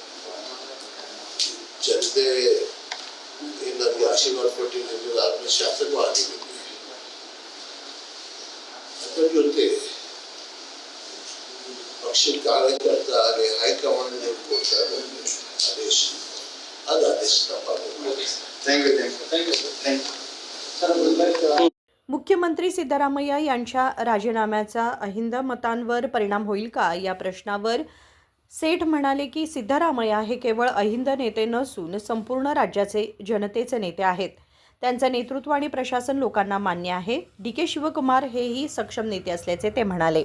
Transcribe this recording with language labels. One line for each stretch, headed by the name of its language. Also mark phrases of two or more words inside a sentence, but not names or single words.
Kannada: ಜನತೆ ನನಗೆ ಆಶೀರ್ವಾದ ಕೊಟ್ಟಿದ್ದೀನಿ, ಆದ್ಮೇಲೆ ಶಾಸಕರು ಆಗಿದ್ದೀನಿ. ಅದರ ಜೊತೆ ಪಕ್ಷದ ಕಾರ್ಯಕರ್ತ ಹಾಗೆ ಹೈಕಮಾಂಡ್ ಕೊಡ್ತಾರೆ ಆದೇಶ, ಅದು ಆದೇಶ ತಪ್ಪಾಗುತ್ತೆ.
English: thank you.
Marathi: मुख्यमंत्री सिद्धरामय्या यांच्या राजीनाम्याचा अहिंद मतांवर परिणाम होईल का या प्रश्नावर सेठ म्हणाले की सिद्धरामय्या हे केवळ अहिंद नेते नसून संपूर्ण राज्याचे जनतेचे नेते आहेत. त्यांचं नेतृत्व आणि प्रशासन लोकांना मान्य आहे. DK शिवकुमार हेही सक्षम नेते असल्याचे ते म्हणाले.